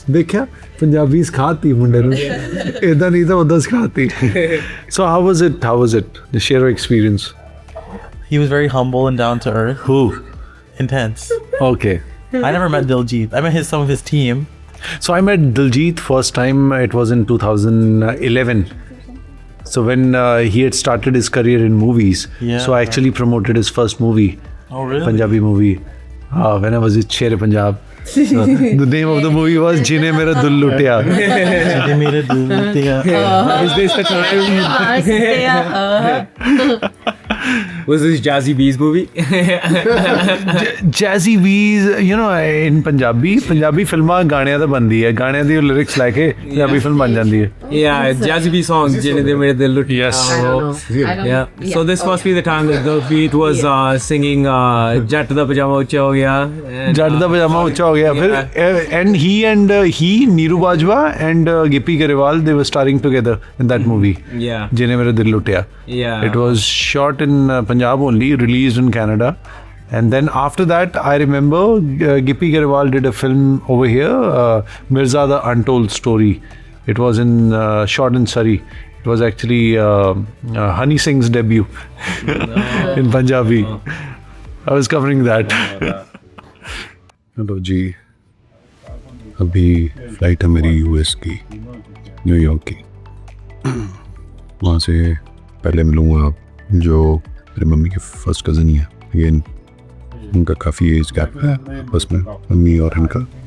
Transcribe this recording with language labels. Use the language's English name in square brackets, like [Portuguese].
[Punjabi] ਦੇਖਿਆ ਪੰਜਾਬੀ ਸਿਖਾਤੀ ਮੁੰਡੇ ਨੂੰ ਇਦਾਂ ਨਹੀਂ ਤਾਂ ਉਦਾਂ ਸਿਖਾਤੀ [English] So how was it? The share experience. He was very humble and down to earth. Who? Intense. Okay. I never met Diljit. I met some of his team. So I met Diljit first time. It was in 2011. So when he had started his career in movies, Yeah. so I actually promoted his first movie, Oh really? Punjabi movie. When I was with Sher Punjab. The name of the movie was Jine Mera Dil Lutya. They made it. Is this the time? Was this Jazzy B's movie? Jazzy B's, you know, in Punjabi fil [Punjabi] ਮਾਂ ਗਾਣਿਆਂ ਦਾ ਬਣਦੀ ਹੈ ਗਾਣਿਆਂ ਦੀ lyrics ਲੈ ਕੇ Punjabi film ਬਣ ਜਾਂਦੀ ਹੈ [English] Yeah, Jazzy B song. Jine de mere dil lut. Yes. Yeah. So this must be the time that the beat was singing [Punjabi] Jatt da pajama ucha ho gaya. ਜੱਟ ਦਾ ਪਜਾਮਾ ਉੱਚਾ ਹੋ ਗਿਆ ਫਿਰ [English] and he Neeru Bajwa and Gippy Garewal, they were starring together in that movie. Yeah. Jine Mera Dil Lutya. Yeah. It was shot in Punjab only, released in Canada. And then after that, I remember Gippy Garewal did a film over here, Mirza the Untold Story. It was shot in Surrey. It was actually Honey Singh's debut in Punjabi. I was covering that. [Hindi] Hello जी अभी flight है मेरी US की New York की वहाँ से पहले मिलूँगा जो मेरी मम्मी के फर्स्ट कज़न ही है अगेन उनका काफ़ी एज गैप है बस में मम्मी और इनका